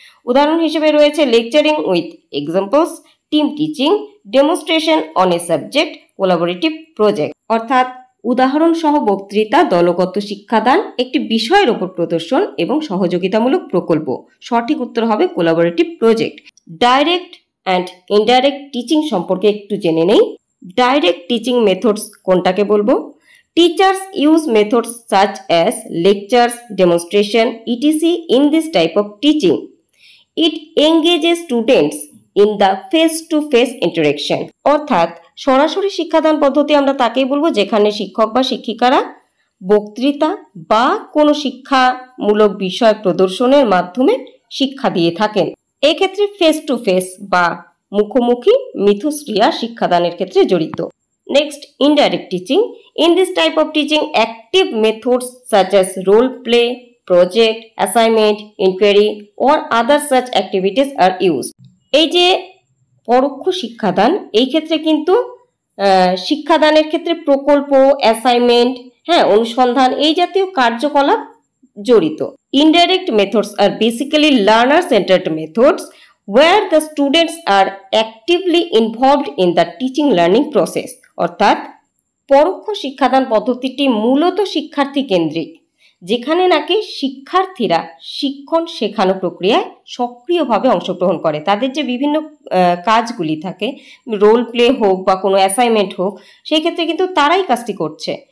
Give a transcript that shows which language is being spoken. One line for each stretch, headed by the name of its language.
Bangla: উদাহরণ হিসেবে রয়েছে
English: lecturing with examples, team teaching, demonstration on a subject, collaborative project,
Bangla: অর্থাৎ উদাহরণ সহ বক্তৃতা, দলগত শিক্ষাদান, একটি বিষয়ের ওপর প্রদর্শন এবং সহযোগিতামূলক প্রকল্প। সঠিক উত্তর হবে collaborative project.
English: direct and indirect teaching
Bangla: সম্পর্কে একটু জেনে নেই।
English: direct teaching methods
Bangla: কোনটাকে বলবো?
English: Teachers use methods such as lectures, demonstration, etc. in this type of teaching. It engages students in the face-to-face interaction.
Bangla: অর্থাৎ সরাসরি শিক্ষাদান পদ্ধতি আমরা তাকেই বলবো যেখানে শিক্ষক বা শিক্ষিকারা বক্তৃতা বা কোনো শিক্ষামূলক বিষয় প্রদর্শনের মাধ্যমে শিক্ষা দিয়ে থাকেন। এক্ষেত্রে
English: face to face
Bangla: বা মুখোমুখি মিথস্ক্রিয়া শিক্ষাদানের ক্ষেত্রে জড়িত।
English: Next, indirect teaching. In this type of teaching, active methods such as role play, project, assignment, inquiry or other such activities are used.
Bangla: এই যে পরোক্ষ শিক্ষাদান, এই ক্ষেত্রে কিন্তু শিক্ষাদানের ক্ষেত্রে প্রকল্প, অ্যাসাইনমেন্ট, অনুসন্ধান এই জাতীয় কার্যকলাপ জড়িত।
English: Indirect methods are basically learner-centered methods where the students are actively involved in the teaching learning process.
Bangla: অর্থাৎ পরোক্ষ শিক্ষাদান পদ্ধতিটি মূলত শিক্ষার্থী কেন্দ্রিক, যেখানে নাকি শিক্ষার্থীরা শিক্ষণ শেখানো প্রক্রিয়ায় সক্রিয়ভাবে অংশগ্রহণ করে। তাদের যে বিভিন্ন কাজগুলি থাকে, রোল প্লে হোক বা কোনো অ্যাসাইনমেন্ট হোক, সেই ক্ষেত্রে কিন্তু তারাই কাজটি করছে।